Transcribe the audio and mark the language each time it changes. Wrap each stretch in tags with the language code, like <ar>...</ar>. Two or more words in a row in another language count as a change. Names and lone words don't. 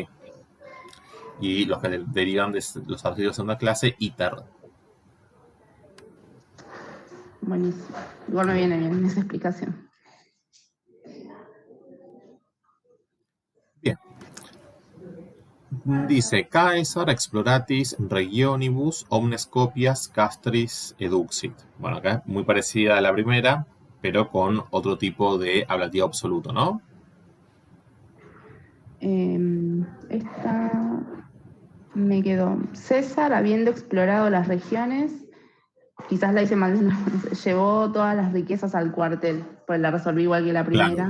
<es>Y los que derivan de los adjetivos de segunda clase, iter. Buenísimo. Igual me viene bien esa explicación. Bien. Dice,</es> <la>Caesar exploratis regionibus omnes copias castris eduxit.</la> <es>Bueno, acá es muy parecida a la primera, pero con otro tipo de ablativo absoluto, ¿no? Esta me quedó. César, habiendo explorado las regiones, quizás la hice mal, llevó todas las riquezas al cuartel, pues la resolví igual que la primera.</es>